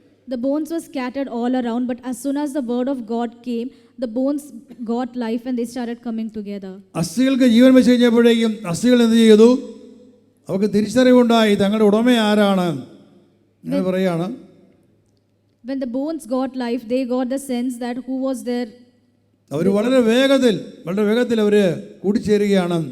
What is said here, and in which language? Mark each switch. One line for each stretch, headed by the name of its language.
English: The bones were scattered all around, but as soon as the word of God came, the bones got life and they started coming together.
Malayalam: അസ്ഥികൾക്ക് ജീവൻ വെച്ച് കഴിഞ്ഞപ്പോഴേക്കും അസ്ഥികൾ എന്ത് ചെയ്തു? അവർക്ക് തിരിച്ചറിവുണ്ടായി, തങ്ങളുടെ ഉടമ ആരാണ്. അങ്ങനെ പറയാണ്,
English: when the bones got life, they got the sense that who was there.
Malayalam: അവർ വളരെ വേഗത്തിൽ അവർ കൂടിച്ചേരുകയാണ്.